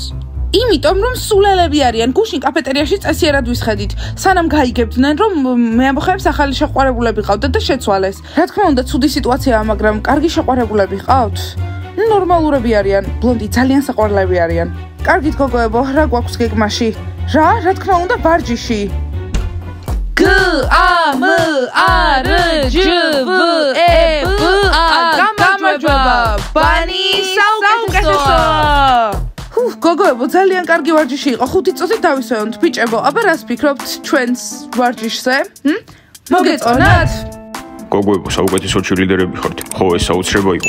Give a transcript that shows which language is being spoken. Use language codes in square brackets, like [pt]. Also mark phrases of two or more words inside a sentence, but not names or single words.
[ka] იმიტომ რომ სულელები არიან, გუშინ კაფეტერიაში წესიერად ვისხედით, სანამ გაიგებდნენ რომ მე ამბოხებს ახალი შეყვარებულები ყავდათ და შეცვალეს. რა თქმა უნდა, ცუდი სიტუაციაა, მაგრამ კარგი შეყვარებულები ყავთ. ნორმალურები არიან, ბლონდი ძალიან საყვარლები არიან. კარგით გოგოებო, რა გვაქვს გეგმაში? რა თქმა უნდა, ვარჯიში. G A M A R J B E B A გამარჯვება. ბანი საუკეთესოა. გოგოებო, ძალიან კარგი ვარჯიში იყო. 5 წუთით დავისვენოთ, ბიჭებო. აბა რას ფიქრობთ ჩვენს ვარჯიშზე? მოგეწონათ? გოგოებო, საუკეთესო ჩერლიდერები ხართ. ხო, ეს საოცრება იყო.